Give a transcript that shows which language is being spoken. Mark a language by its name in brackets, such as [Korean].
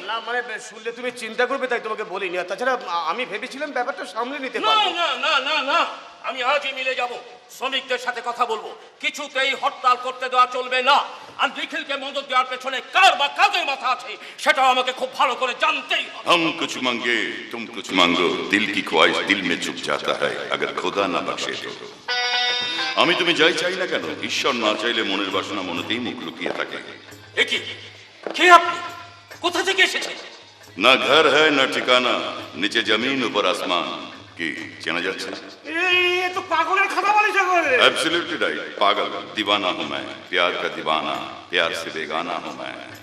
[Bangla] না মানে শুনলে তুমি চিন্তা করবে তাই তোমাকে বলিনি। আর তাছাড়া আমি ভেবেছিলাম ব্যাপারটা সামলে নিতে না পারবো। না না না না, আমি আজই মিলে যাব, শ্রমিকদের সাথে কথা বলবো, কিছুতেই হরতাল করতে দেওয়া চলবে না। আর নিখিলকে মদত দেওয়ার পেছনে কার বা কাজের মাথা আছে সেটাও আমাকে খুব ভালো করে জানতেই হবে। [Hindi] हम कुछ मांगे तुम कुछ मांगो, दिल की ख्वाहिश दिल में छुप जाता है अगर खुदा ना बख्शे तो। [Bangla] আমি তুমি যাই চাই না কেন, ঈশ্বর না চাইলে মনের বাসনা মনেতেই মুখ লুকিয়ে থাকে। এ কি, কে আপনি, কোথা থেকে এসেছেন? [Hindi] না ঘর হ্যায় না ঠিকানা, নিচে জমিন উপর আসমান। [Bangla] কি চেনা যাচ্ছে? এই তো পাগলের খাতা বলিস করে। [English] absolutely right, [Hindi] पागल दीवाना हूं मैं, प्यार का दीवाना, प्यार से बेगाना हूं मैं।